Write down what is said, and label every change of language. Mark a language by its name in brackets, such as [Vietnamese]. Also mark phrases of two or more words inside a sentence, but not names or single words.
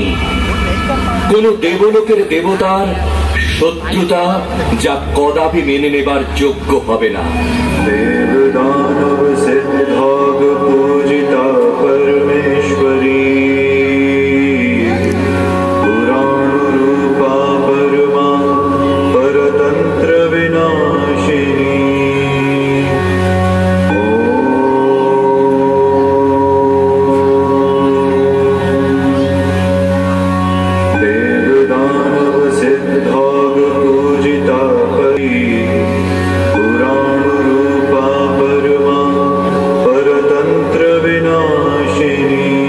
[Bangla] কোন দেবলোকের দেবতার শত্রুতা যা কদাপি মেনে নেবার যোগ্য হবে না। [Sanskrit] देवदानव सिद्धाग पूजिता परमेश्वरी, पुराण रूपा परमा परतन्त्र विनाशिनी। देवदानव सिद्धाग पूजिता परी, पुराण रूपा परमा परतंत्र विनाशिनी।